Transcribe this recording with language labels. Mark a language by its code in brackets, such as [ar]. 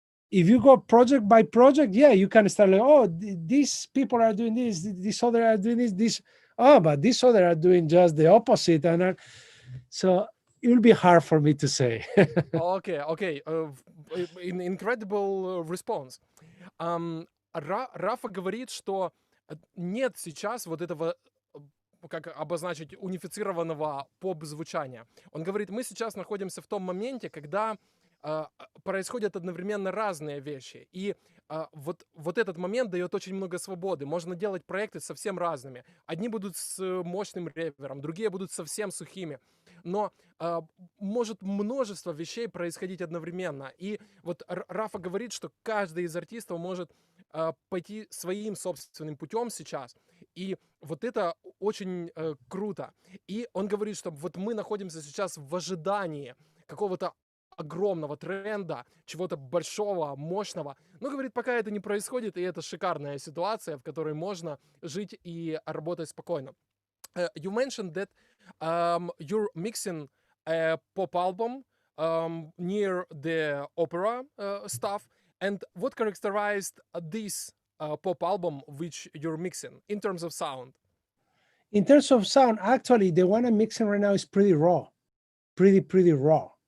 [en] If you go project by project, you can start like, these people are doing this other are doing this, but these other are doing just the opposite. And so it will be hard for me to say. Okay. Incredible response. [ru] Рафа говорит, что нет сейчас вот этого, как обозначить, унифицированного поп-звучания. Он говорит, мы сейчас находимся в том моменте, когда происходят одновременно разные вещи. И вот этот момент дает очень много свободы. Можно делать проекты совсем разными. Одни будут с мощным ревером, другие будут совсем сухими. Но может множество вещей происходить одновременно. И вот Рафа говорит, что каждый из артистов может пойти своим собственным путем сейчас. И вот это очень круто. И он говорит, что вот мы находимся сейчас в ожидании какого-то огромного тренда, чего-то большого, мощного. Но, говорит, пока это не происходит, и это шикарная ситуация, в которой можно жить и работать спокойно. [en] You mentioned that you're mixing a pop album near the opera stuff. And what characterized this pop album which you're mixing in terms of sound? In terms of sound, actually, the one I'm mixing right now is pretty raw, pretty raw.